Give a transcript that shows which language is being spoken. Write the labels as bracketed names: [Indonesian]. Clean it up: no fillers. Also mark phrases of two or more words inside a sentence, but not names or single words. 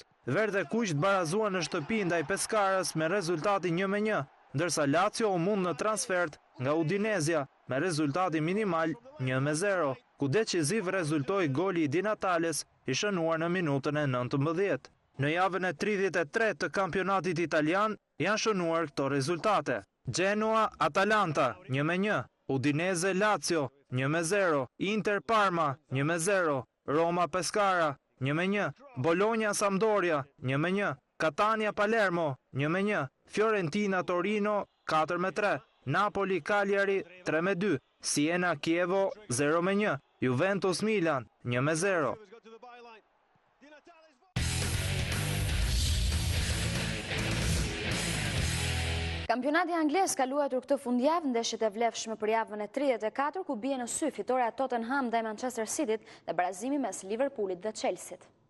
[Albanian] Verdhe kuq barazuan në shtëpi ndaj Pescarës me rezultatin 1-1, ndërsa Lazio u mund në transfert nga Udinezia me rezultatin minimal 1-0, ku decisiv rezultoi goli i Di Natales i shënuar në minutën e 19. Në javën e 33 të kampionatit italian janë shënuar këto rezultate: Genoa Atalanta 1-1, Udinese Lazio 1-0, Inter Parma, 1-0, Roma Pescara, 1-1, Bologna Sampdoria, 1-1, Catania Palermo, 1-1, Fiorentina Torino, 4-3, Napoli Cagliari, 3-2, Siena Chievo, 0-1, Juventus Milan, 1-0. Kampionati angles ka luajtur këtë fundjavë ndeshjet e vlefshme për javën e 34 ku bie në sy fitoria Tottenham ndaj Manchester Cityt dhe barazimi mes Liverpoolit dhe Chelseat.